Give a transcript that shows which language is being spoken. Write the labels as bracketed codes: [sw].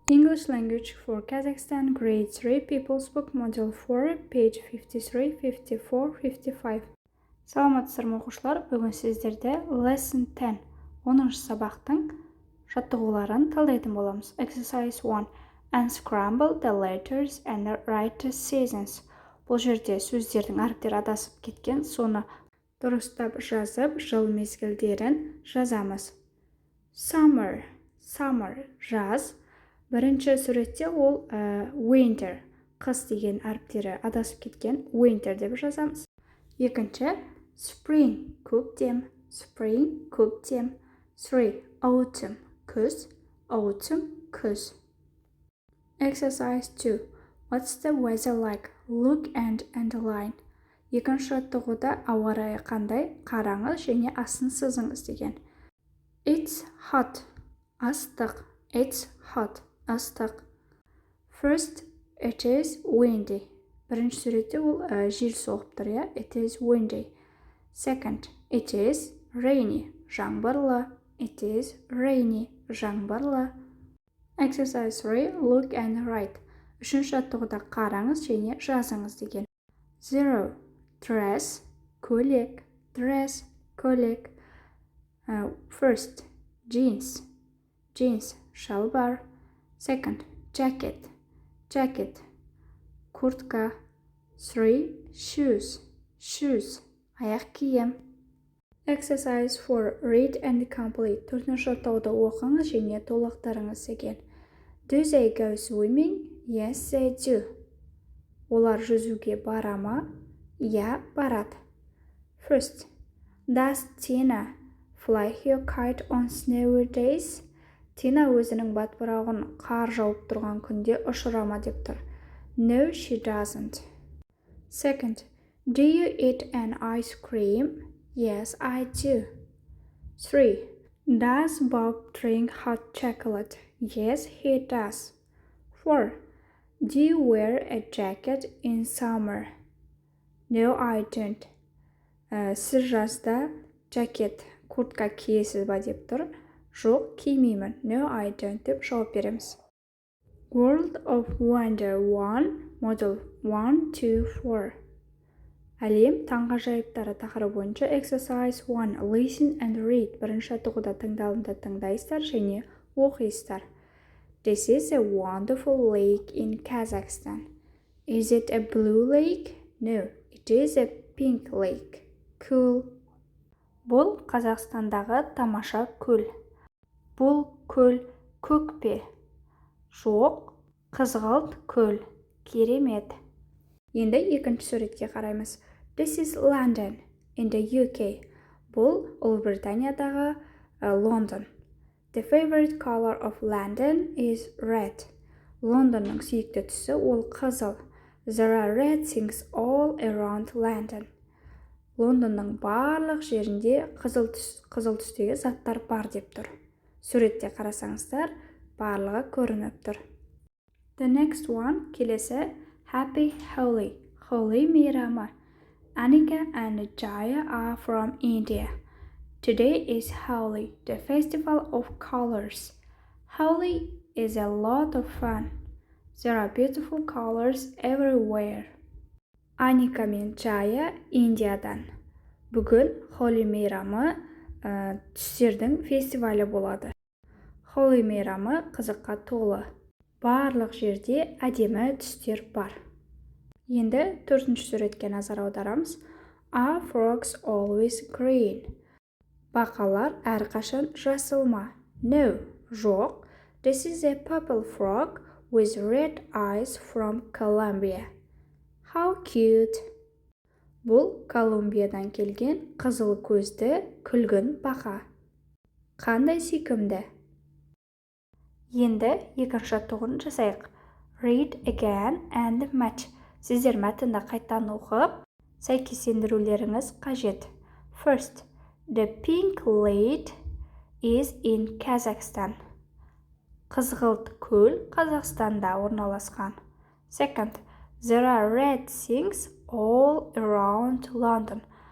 [en] English language for Kazakhstan, grade 3, People's Book, model 4, page 53, 54, 55. [kk] Саламатсыздар ма оқушылар, бүгін сіздерде lesson 10, 10 сабақтың жаттығуларын талдайтын боламыз. [en] Exercise 1. Unscramble the letters and write the seasons. [kk] Бұл жерде сөздердің әріптері адасып кеткен, соны дұрыстап жазып, жыл мезгілдерін жазамыз. [en] Summer, жаз. [kk] Бірінші суретте ол winter, қыс деген әріптері адасып кеткен, winter деп жазамыз. Екінші, spring, көктем, spring, көктем. 3. [en] Autumn, күз, autumn, күз. Exercise 2. What's the weather like? Look and underline. [kk] Екінші жаттығуда ауа райы қандай? Қараңыз және астын сызыңыз деген. [en] It's hot, ыстық. It's hot, ыстық. First, it is windy. [kk] Бірінші суретте ол жел соғып тұр, иә? [en] It is windy. Second, it is rainy, жаңбырлы. It is rainy, жаңбырлы. Exercise 3, look and write. [kk] Үшінші жаттығуда қараңыз және жазыңыз деген. 0. [en] Dress, көйлек. Dress, көйлек. First, jeans, шалбар. Second, jacket, куртка. 3. Shoes, аяқ киім. Exercise 4. Read and complete. [kk] Төртінші жаттығуды оқыңыз және толықтырыңыз деген. [en] Do they go swimming? Yes, they do. [kk] Олар жүзуге бара ма? Иә, барады. [en] First, does Tina fly her kite on snowy days? [kk] Тина өзінің батпырауын қар жауып тұрған күнде ұшыра ма деп тұр. [en] No, she doesn't. Second, do you eat an ice cream? Yes, I do. 3. Does Bob drink hot chocolate? Yes, he does. 4. Do you wear a jacket in summer? No, I don't. [kk] Сіз жазда жакет, куртка киесіз ба деп тұр. Жоқ, кимеймін. [en] No, I don't [kk] деп жауап береміз. [en] World of Wonder 1, model 1, 2, 4. [kk] Әлем таңғажайыптары тақырыбы бойынша exercise 1. [en] Listen and read. [kk] Бірінші жаттығуда тыңдалымды тыңдайсыздар және оқисыздар. [en] This is a wonderful lake in Kazakhstan. Is it a blue lake? No, it is a pink lake. Cool. [kk] Бұл Қазақстандағы тамаша көл. Бұл көл көк пе? Жоқ, қызғылт көл. Керемет. Енді екінші суретке қараймыз. [en] This is London in the UK. [kk] Бұл Ұлыбританиядағы Лондон. [en] The favorite color of London is red. [kk] Лондонның сүйікті түсі ол қызыл. [en] There are red things all around London. [kk] Лондонның барлық жерінде қызыл түстегі заттар бар деп тұр. Суретте қарасаңыздар, барлығы көрініп тұр. [en] The next one, келесі, Happy Holi. [kk] Holi мейрамы. [en] Anika and Jaya are from India. Today is Holi, the festival of colors. Holi is a lot of fun. There are beautiful colors everywhere. [kk] Аника мен Jaya Индиядан. Бүгін Холи мейрамы түстердің фестивалі болады. Холи мейрамы қызыққа толы. Барлық жерде әдемі түстер бар. Енді төртінші суретке назар аударамыз. [en] Are frogs always green? [kk] Бақалар әрқашан жасыл ма? [en] No, жоқ. This is a purple frog with red eyes from Colombia. How cute! [kk] Бұл Колумбиядан келген қызыл көзді күлгін бақа. Қандай сүйкімді? Енді екінші жаттығуын жасайық. [en] Read again and match. [kk] Сіздер мәтінді қайтадан оқып, сәйкестендірулеріңіз қажет. [en] First, the pink lake is in Kazakhstan. [kk] Қызғылт көл Қазақстанда орналасқан. [en] Second, there are red things all around London.